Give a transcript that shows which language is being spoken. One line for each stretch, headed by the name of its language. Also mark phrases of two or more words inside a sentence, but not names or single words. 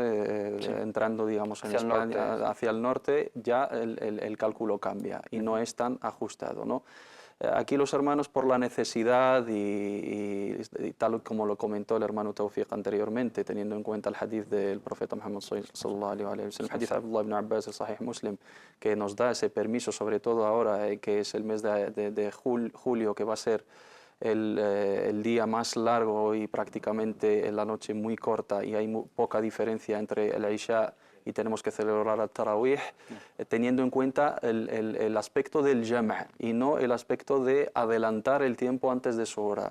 Spanish: Entrando, digamos, en España, hacia el norte, ya el cálculo cambia y no es tan ajustado, ¿no? Aquí los hermanos, por la necesidad y tal como lo comentó el hermano Tawfiq anteriormente, teniendo en cuenta el hadith del profeta Muhammad
Arabic: صلى الله عليه وسلم,
Spanish: el hadith de Abdullah ibn Abbas, el Sahih Muslim, que nos da ese permiso, sobre todo ahora que es el mes de julio, que va a ser el día más largo y prácticamente la noche muy corta y hay poca diferencia entre el Isha y tenemos que celebrar el Tarawih, teniendo en cuenta el aspecto del jam' y no el aspecto de adelantar el tiempo antes de su hora.